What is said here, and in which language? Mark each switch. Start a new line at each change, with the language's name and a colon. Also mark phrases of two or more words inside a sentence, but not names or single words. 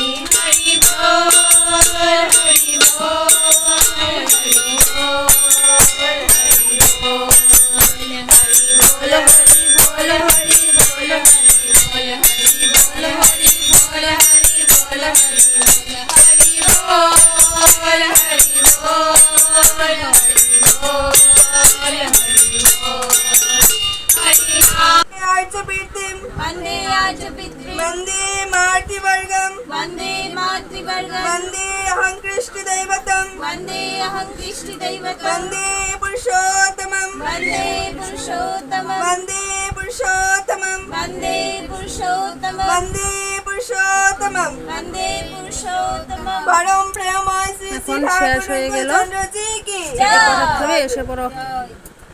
Bangla: হরি বল হরি বল হরি বল হরি বল, হরি বল হরি বল হরি বল হরি বল, হরি বল হরি বল হরি বল হরি বল, হরি বল হরি বল হরি বল হরি বল। হরি
Sanskrit: आर्चपितृं वन्दे आर्चपितृं, वन्दे मातृवर्गं, वन्दे मातृवर्गं, वन्दे अहं कृष्णदैवतं, वन्दे अहं कृष्णदैवतं, वन्दे पुरुषोत्तमं, वन्दे पुरुषोत्तमं, वन्दे पुरुषोत्तमं, वन्दे पुरुषोत्तमं, वन्दे पुरुषोत्तमं। वन्दे पुरुषोत्तमं। परम प्रेममय श्री
Bangla: এখন শেষ হয়ে গেল, চন্দ্রজি কি এটা পড়াতে হবে, এসে পড়ো।